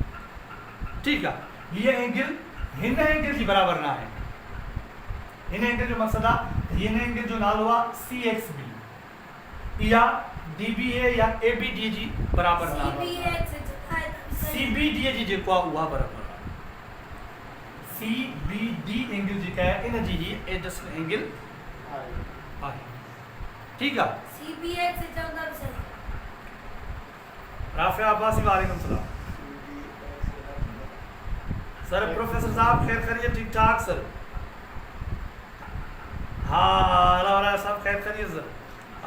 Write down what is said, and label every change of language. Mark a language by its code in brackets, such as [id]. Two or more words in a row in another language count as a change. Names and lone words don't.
[sd] ठीक है, ये एंगल हिन एंगल जी बराबर ना है। हिन एंगल जो मकसद है हिन एंगल जो नालो है [en] C X B [sd] या [en] D B A [sd] या [en] A B D [sd] जी बराबर ना है। [en] C B D [sd] जी जेको आहे उहा बराबर आहे। [en] CBD angle [sd] जेका आहे इन जी ही [en] adjacent angle [sd] आहे। ठीक है। [en] C B X [ur] سے چلتا ہے राफिया अब्बासी [ar] وعلیکم السلام. [ur] سر پروفیسر صاحب خیر خیریت? ٹھیک ٹھاک سر. ہاں اللہ سب خیر خیریت سر.